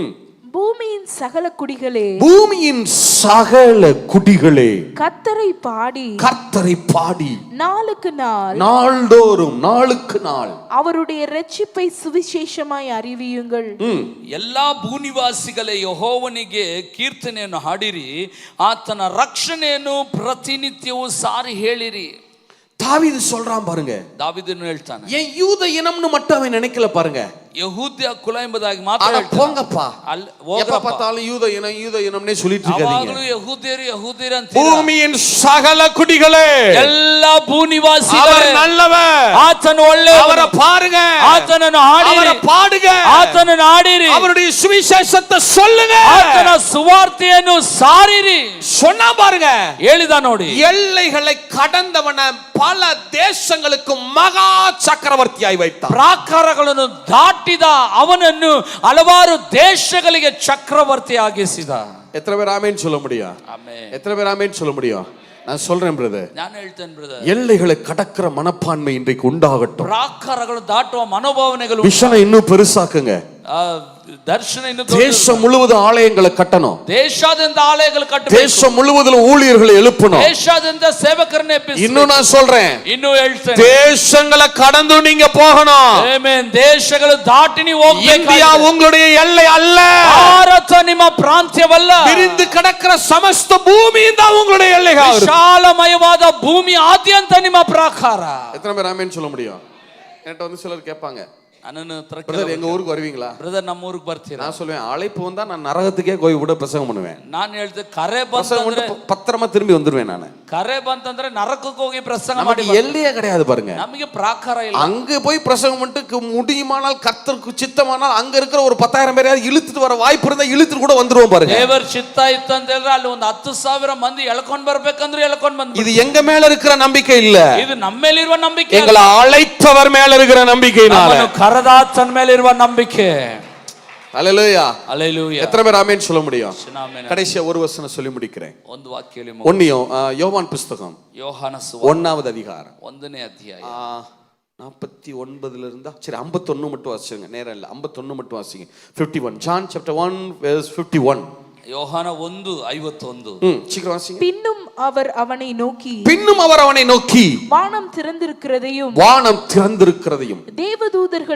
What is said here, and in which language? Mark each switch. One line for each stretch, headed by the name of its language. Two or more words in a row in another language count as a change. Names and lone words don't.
Tamil: பூமியின் சகல குடிகளே, பூமியின் சகல குடிகளே, கர்த்தரை பாடி, கர்த்தரை பாடி, நாளுக்கு நாள், நாள்தோறும், நாளுக்கு நாள் அவருடைய இரட்சிப்பை சுவிசேஷமாய் அறிவியுங்கள்.
Kannada: ಎಲ್ಲಾ ಭೂನಿವಾಸಿಗಳೇ, ಯೆಹೋವನಿಗೆ ಕೀರ್ತನೆಯನ್ನು ಹಾಡಿರಿ, ಆತನ ರಕ್ಷಣೆಯನ್ನು ಪ್ರತಿನಿತ್ಯವೂ ಸಾರಿ ಹೇಳಿರಿ.
Tamil: தாவீது சொல்றான் பாருங்க,
Kannada: ದಾವೀದನು ಹೇಳ್ತಾನೆ,
Tamil: என் யூத இனம்னு மட்டும் அவன் நினைக்கல பாருங்க,
Kannada: ಯಹೂದ್ಯ ಕುಲ ಎಂಬುದಾಗಿ ಮಾತ್ರ
Tamil: அட
Kannada: ಹೇಳ್ತಾನೆ.
Tamil: போங்கப்பா,
Kannada: ಅಲ್ಲಿ
Tamil: எப்ப
Kannada: ಹೋಗ್ರಪ್ಪ.
Tamil: பார்த்தாலும் யூத இனம்னே சொல்லிட்டு இருக்காதீங்க.
Kannada: ಯಾವಾಗಲೂ ಯಹೂದ್ಯರು ಯಹೂದ್ಯರು ಅಂತ.
Tamil: பூமியின் சகல குடிகளே,
Kannada: ಎಲ್ಲ ಭೂನಿವಾಸಿಗಳೇ,
Tamil: அவர் நல்லவர்,
Kannada: ಆತ ಆತನು ಒಳ್ಳೆಯವನು,
Tamil: அவரை பாருங்க,
Kannada: ಆತನನ್ನು
Tamil: அவரை
Kannada: ಹಾಡಿರಿ,
Tamil: பாடுங்க,
Kannada: ಆತನನ್ನು ಹಾಡಿರಿ,
Tamil: அவருடைய சுவிசேஷத்தை சொல்லுங்க,
Kannada: ಆತನ ಸುವಾರ್ತೆಯನ್ನು ಸಾರಿರಿ.
Tamil: சொன்னா பாருங்க,
Kannada: ಹೇಳಿದ ನೋಡಿ,
Tamil: எல்லைகளை கடந்தவன பல தேசங்களுக்கு மகா சக்கரவர்த்தியாய் வைத்தார்.
Kannada: ಪ್ರಾಕಾರಗಳನ್ನು ದಾಟಿದ ಅವನನ್ನು ಹಲವಾರು ದೇಶಗಳಿಗೆ ಚಕ್ರವರ್ತಿ ಆಗಿಸಿದ.
Tamil: எத்தனை பேர் ஆமென் சொல்ல முடியும்?
Kannada: ಆಮೆನ್.
Tamil: எத்தனை பேர் ஆமென் சொல்ல முடியும்? நான் சொல்றேன் பிரதர்,
Kannada: ನಾನು ಹೇಳ್ತೇನೆ ಬ್ರದರ್,
Tamil: எல்லைகளை கடக்கிற மனப்பான்மை இன்றைக்கு உண்டாகட்டும்.
Kannada: ಪ್ರಾಕಾರಗಳು ದಾಟುವ ಮನೋಭಾವನೆಗಳು,
Tamil: விஷனை இன்னும் பெருசாக்குங்க.
Kannada: ದರ್ಶನ ಇನ್ನು
Tamil: தேசம் முழுவதும் ஆலயங்களை கட்டணும்.
Kannada: ದೇಶಾದ್ಯಂತ ಆಲಯಗಳು ಕಟ್ಟಬೇಕು.
Tamil: தேசம் முழுவதும் ஊழியர்களை எழுப்பணும்.
Kannada: ದೇಶಾದ್ಯಂತ ಸೇವಕರನ್ನ ಎಬ್ಬಿಸಬೇಕು.
Tamil: இன்னும் நான் சொல்றேன்,
Kannada: ಇನ್ನು ಹೇಳ್ತೇನೆ,
Tamil: தேசங்களை கடந்து நீங்க போகணும்.
Kannada: ಆಮೆನ್. ದೇಶಗಳು ದಾಟಿ ನೀವು ಹೋಗಬೇಕು.
Tamil: இந்தியா உங்களுடைய எல்லை அல்ல,
Kannada: ಭಾರತ ನಿಮ್ಮ ಪ್ರಾಂತ್ಯವಲ್ಲ.
Tamil: விரிந்து கிடக்கிற சமஸ்த பூமி தான் உங்களுடைய எல்லைகள்.
Kannada: ವಿಶಾಲಮಯವಾದ ಭೂಮಿ ಆದ್ಯಂತ ನಿಮ್ಮ ಪ್ರಾಕಾರ.
Tamil: எத்தனை பேர் ஆமென் சொல்ல முடியும்? என்கிட்ட வந்து சிலர் கேட்பாங்க,
Kannada: ನನ್ನನ್ನು
Tamil: பிரதர் எங்க ஊருக்கு வருவீங்களா?
Kannada: ಬ್ರದರ್ ನಮ್ಮ ಊರಿಗೆ ಬರ್ತೀರಾ?
Tamil: நான் சொல்லுவேன், அழைப்பு வந்தா நான் நரகத்துக்கே போய் விட பிரசங்கம் பண்ணுவேன்.
Kannada: ನಾನು ಹೇಳ್ದೆ, ಕರೆ
Tamil: பிரசங்கம்
Kannada: ಬಂತಂದ್ರೆ,
Tamil: பண்ணிட்டு பத்திரமா திரும்பி வந்துருவேன் நான்.
Kannada: ಕರೆ ಬಂತಂದ್ರೆ ನರಕಕ್ಕೆ ಹೋಗಿ ಪ್ರಸಂಗ ಮಾಡಿ.
Tamil: நமக்கு எல்லையே கிடையாது பாருங்க.
Kannada: ನಮಗೆ ಪ್ರಾಕಾರ ಇಲ್ಲ.
Tamil: அங்க போய் பிரசங்கம் பண்ணிட்டு முடியுமானால் கர்த்தருக்கு சித்தமானால் அங்க இருக்கிற ஒரு 10,000 பேரையாவது இழுத்துட்டு வர வாய்ப்பு இருந்தா இழுத்துட்டு கூட வந்துருவோம் பாருங்க.
Kannada: ದೇವರ ಚಿತ್ತ ಇತ್ತು ಅಂತ ಹೇಳಿದ್ರೆ ಅಲ್ಲಿ ಒಂದು 10,000 ಮಂದಿ ಎಳ್ಕೊಂಡ್ ಬರ್ಬೇಕಂದ್ರೆ ಎಳ್ಕೊಂಡ್ ಬಂದ್.
Tamil: இது எங்க மேல இருக்கிற நம்பிக்கை இல்ல,
Kannada: ಇದು ನಮ್ಮ ಮೇಲಿರುವ ನಂಬಿಕೆ.
Tamil: எங்களை அழைத்தவர் மேல இருக்கிற நம்பிக்கையினால.
Kannada: ಕರದಾತನ ಮೇಲಿರುವ ನಂಬಿಕೆ.
Tamil: அல்லேலூயா, அல்லேலூயா. எத்தனை பேர் ஆமென் சொல்ல முடியும்?
Kannada: ಆಮೆನ್.
Tamil: கடைசியா ஒரு வசனம் சொல்லி முடிக்கிறேன்.
Kannada: ಒಂದು ವಾಕ್ಯ ಹೇಳಿ.
Tamil: யோவான் புஸ்தகம்
Kannada: ಯೋಹಾನ ಸುವಾರ್ತೆ
Tamil: 1வது அதிகாரம்
Kannada: 1ನೇ ಅಧ್ಯಾಯ
Tamil: 49 இருந்தா சரி 51 மட்டும் வாசிங்க. நேரம் இல்ல, 51 மட்டும் வாசிங்க. 51
English: John chapter 1 verse 51.
Kannada: ಯೋಹಾನ 1:51.
Tamil: சீக்கிரம் வாசிங்க. பின்னும் அவர் அவனை நோக்கி வானம் திறந்திருக்கிறதையும் தேவதூதர்கள்